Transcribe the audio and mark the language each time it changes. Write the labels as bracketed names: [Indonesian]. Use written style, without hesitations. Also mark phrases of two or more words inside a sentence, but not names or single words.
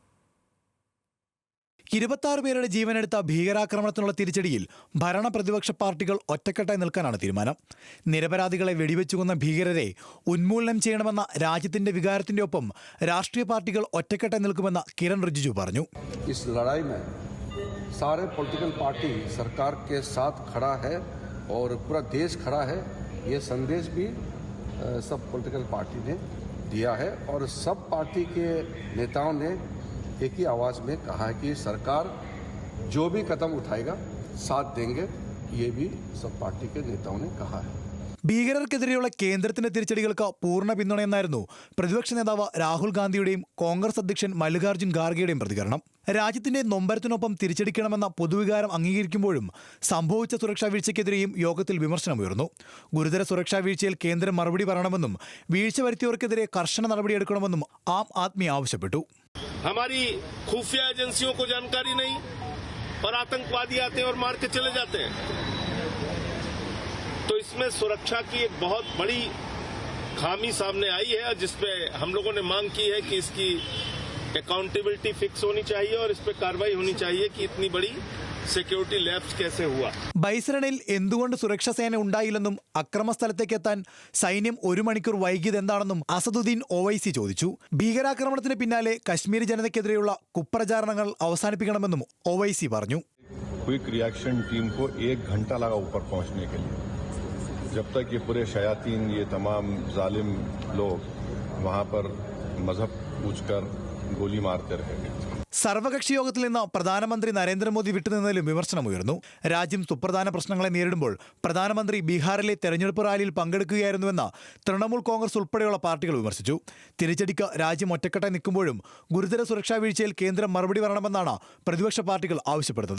[Malayalam] 26 പേരുടെ ജീവനെടുത്ത ഭീകരാക്രമണത്തിനുള്ള തിരിച്ചടിയിൽ ഭരണ പ്രതിപക്ഷ പാർട്ടികൾ ഒറ്റക്കെട്ടായി നിൽക്കാനാണ് തീരുമാനം. നിരപരാധികളെ വെടിവെച്ചുകൊന്ന ഭീകരരെ ഉന്മൂലനം ചെയ്യണമെന്ന രാജ്യത്തിന്റെ വികാരത്തിന്റെ ഒപ്പം രാഷ്ട്രീയ പാർട്ടികൾ ഒറ്റക്കെട്ടായി നിൽക്കുമെന്ന് കിരൺ റിജിജു പറഞ്ഞു. [Hindi] सारे [English] political party [Hindi] सरकार के साथ खड़ा है और पूरा देश खड़ा है. ये संदेश भी सब [English] political party [Hindi] ने दिया है और सब पार्टी के नेताओं ने एक ही आवाज़ में कहा है कि सरकार जो भी कदम उठाएगा साथ देंगे. ये भी सब पार्टी के नेताओं ने कहा है. [Malayalam] ഭീകരർക്കെതിരെയുള്ള കേന്ദ്രത്തിന്റെ തിരിച്ചടികൾക്ക് പൂർണ്ണ പിന്തുണയെന്നായിരുന്നു പ്രതിപക്ഷ നേതാവ് രാഹുൽ ഗാന്ധിയുടെയും കോൺഗ്രസ് അധ്യക്ഷൻ മല്ലികാർജ്ജുൻ ഖാർഗെയുടെയും പ്രതികരണം. രാജ്യത്തിന്റെ നൊമ്പരത്തിനൊപ്പം തിരിച്ചടിക്കണമെന്ന പൊതുവികാരം അംഗീകരിക്കുമ്പോഴും സംഭവിച്ച സുരക്ഷാ വീഴ്ചയ്ക്കെതിരെയും യോഗത്തിൽ വിമർശനമുയർന്നു. ഗുരുതര സുരക്ഷാ വീഴ്ചയിൽ കേന്ദ്രം മറുപടി പറയണമെന്നും വീഴ്ച വരുത്തിയവർക്കെതിരെ കർശന നടപടിയെടുക്കണമെന്നും ആം ആദ്മി ആവശ്യപ്പെട്ടു. [Hindi] हमारी खुफिया एजेंसियों को जानकारी नहीं और आतंकवादी आते हैं और मार के चले जाते हैं. तो इसमें सुरक्षा की एक बहुत बड़ी खामी सामने आई है, जिसपे हम लोगों ने मांग की है कि इसकी [English] accountability fix [Hindi] होनी चाहिए और इस पर कार्रवाई होनी चाहिए कि इतनी बड़ी [English] security lapse case [Hindi] हुआ. [Malayalam] ബൈസരണിൽ എന്തുകൊണ്ട് സുരക്ഷാ സേന ഉണ്ടായില്ലെന്നും അക്രമസ്ഥലത്തേക്ക് എത്താൻ സൈന്യം 1 മണിക്കൂർ വൈകിയത് എന്താണെന്നും അസദുദ്ദീൻ ഒവൈസി ചോദിച്ചു. ഭീകരാക്രമണത്തിന് പിന്നാലെ കശ്മീരി ജനതയ്ക്കെതിരെയുള്ള കുപ്രചാരണങ്ങൾ അവസാനിപ്പിക്കണമെന്നും ഒവൈസി പറഞ്ഞു. [English] quick reaction team [Hindi] को 1 घंटा लगा ऊपर पहुंचने के लिए. जब तक ये पूरे शयातीन, ये तमाम जालिम लोग वहां पर मजहब पूछकर गोली मारते रहे. [Malayalam] സർവകക്ഷി യോഗത്തിൽ നിന്ന് പ്രധാനമന്ത്രി നരേന്ദ്രമോദി വിട്ടുനിന്നതിലും വിമർശനമുയർന്നു. രാജ്യം സുപ്രധാന പ്രശ്നങ്ങളെ നേരിടുമ്പോൾ പ്രധാനമന്ത്രി ബീഹാറിലെ തെരഞ്ഞെടുപ്പ് റാലിയിൽ പങ്കെടുക്കുകയായിരുന്നുവെന്ന് തൃണമൂൽ കോൺഗ്രസ് ഉൾപ്പെടെയുള്ള പാർട്ടികൾ വിമർശിച്ചു. തിരിച്ചടിക്ക് രാജ്യം ഒറ്റക്കെട്ടായി നിൽക്കുമ്പോഴും ഗുരുതര സുരക്ഷാ വീഴ്ചയിൽ കേന്ദ്രം മറുപടി പറയണമെന്നാണ് പ്രതിപക്ഷ പാർട്ടികൾ ആവശ്യപ്പെടുന്നത്.